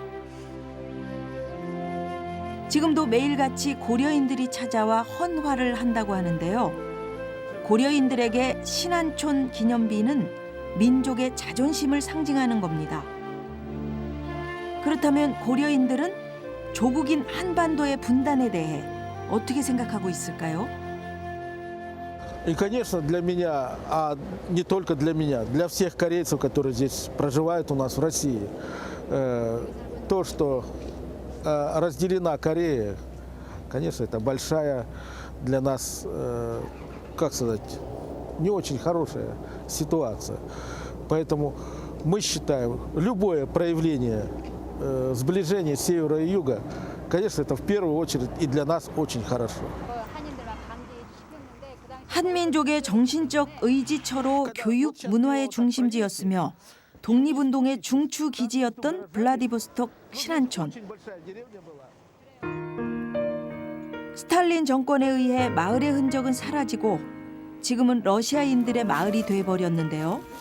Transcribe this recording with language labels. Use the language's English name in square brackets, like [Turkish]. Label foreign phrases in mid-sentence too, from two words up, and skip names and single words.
[Korean] 지금도 매일같이 고려인들이 찾아와 헌화를 한다고 하는데요. 고려인들에게 신안촌 기념비는 민족의 자존심을 상징하는 겁니다. 그렇다면 고려인들은 조국인 한반도의 분단에 대해 어떻게 생각하고 있을까요? [Russian] И, конечно, для меня, а не только для меня, для всех корейцев, которые здесь проживают у нас в России, то, что разделена Корея, конечно, это большая для нас, как сказать, не очень хорошая ситуация. Поэтому мы считаем, любое проявление сближения севера и юга, конечно, это в первую очередь и для нас очень хорошо. [Korean] 한민족의 정신적 의지처로 교육 문화의 중심지였으며 독립운동의 중추 기지였던 블라디보스톡 신안촌. 스탈린 정권에 의해 마을의 흔적은 사라지고 지금은 러시아인들의 마을이 돼버렸는데요.